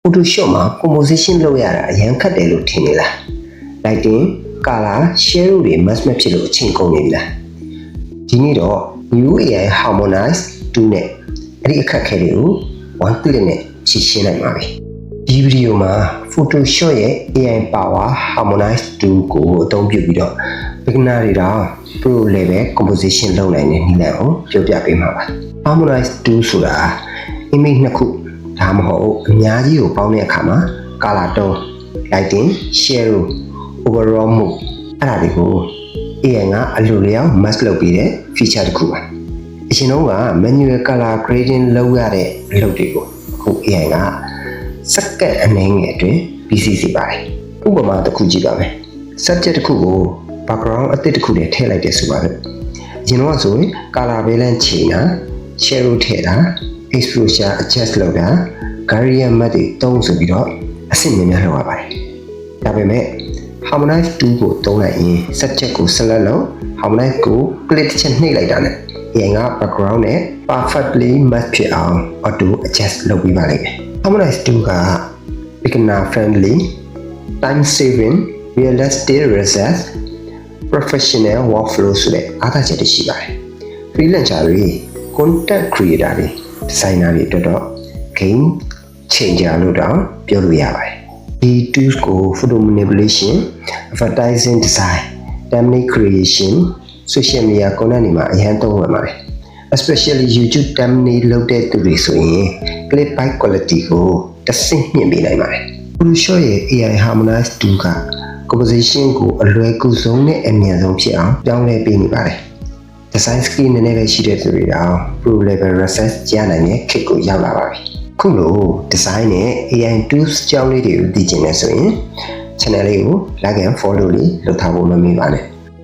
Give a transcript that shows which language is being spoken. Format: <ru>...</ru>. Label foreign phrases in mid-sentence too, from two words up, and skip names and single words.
<my>Photoshop မှာ composition လုပ်ရတာအရင်ခက်တယ်လို့ထင်နေလား</my> <en>Lighting color share</en> <my>တွေ match မဖြစ်လို့အချိန်ကုန်နေပြီလားဒီနေ့တော့ New AI Harmonize 2နဲ့အဲ့ဒီအခက်အခဲတွေကို</my> <en>one click</en> <my>နဲ့ဖြေရှင်းနိုင်ပါပြီဒီဗီဒီယိုမှာ Photoshop ရဲ့ AI Power Harmonize 2ကိုအသုံးပြုပြီးတော့ beginner တွေတော့</my> <en>pro level composition</en> <my>လုပ်နိုင်တဲ့နည်းလမ်းကိုပြောပြပေးမှာပါ Harmonize 2ဆိုတာ image နှစ်ခုဒါမှမဟုတ်အ များကြီးကိုပေါင်းတဲ့အခါမှာ</my> <en>color tone lighting shadow overall mood</en> <my>အဲ့ဒါတွေကို AI ကအလိုလျောက် match လုပ်ပေးတဲ့ feature တစ်ခုပါအရင်တော့က</my> <en>manual color grading</en> <my>လုပ်ရတဲ့အလုပ်တွေကိုအခု AI ကစက္ကန့်အနည်းငယ်အတွင်းပြီးစီးစေပါတယ်ဥပမာတစ်ခုကြည့်ပါမယ် subject တစ်ခုကို background အသစ်တစ်ခုနဲ့ ထည့်လိုက်တယ်ဆိုပါတော့အရင်တော့ဆိုရင်</my> <en>color balance</en> <my>ချိန်တာ shadow ထည့်တာ</my> <en>exposure adjust</en> <my>လုပ်တာ</my> <en>gradient map</en> <my>တွေတုံးဆိုပြီးတော့အဆင့်များများလုပ်ရပါတယ်ဒါပေမဲ့ Harmonize 2ကိုသုံးလိုက်ရင် subject ကို select လုပ် Harmonize ကို click တစ်ချက် နှိပ်လိုက်တာနဲ့ AI က background နဲ့</my> <en>perfectly match</en> <my>ဖြစ်အောင်</my> <en>auto adjust</en> <my>လုပ်ပေးပါလိမ့်မယ် Harmonize 2က</my> <en>beginner friendly time saving realistic results professional workflow</en> <my>ဆိုတဲ့အားသာချက်တွေရှိပါတယ် freelancer တွေ</my> <en>content creator</en> <my>တွေ designer တွေအတွက်တော့</my> <en>game changer</en> <my>လို့တောင်ပြောလို့ရပါတယ်ဒီ tools ကို</my> <en>photo manipulation advertising design thumbnail creation social media content</en> <my>တွေမှာအရင်သုံးဝင်ပါတယ်</my> <en>especially YouTube thumbnail</en> <my>လုပ်တဲ့သူတွေဆိုရင်</my> <en>clip by quality</en> <my>ကိုတစ်ဆင့်မြင့်ပေးနိုင်ပါတယ် Photoshop ရဲ့ AI Harmonize 2က composition ကိုအလွယ်ကူဆုံးနဲ့အမြန်ဆုံးဖြစ်အောင်ပြောင်းလဲပေးနေပါတယ်</my> <en>design skill</en> <my>နည်းနည်းပဲရှိတဲ့သူတွေတော့</my> <en>pro level research</en> <my>ရနိုင်တဲ့ခေတ်ကိုရောက်လာပါပြီခုလို design နဲ့</my> <en>AI tools</en> <my>ကြောင်းလေးတွေကိုသိချင်တယ်ဆိုရင် channel လေးကို</my> <en>like and follow</en> <my>လေးလုပ်ထားဖို့မမေ့ပါနဲ့</my>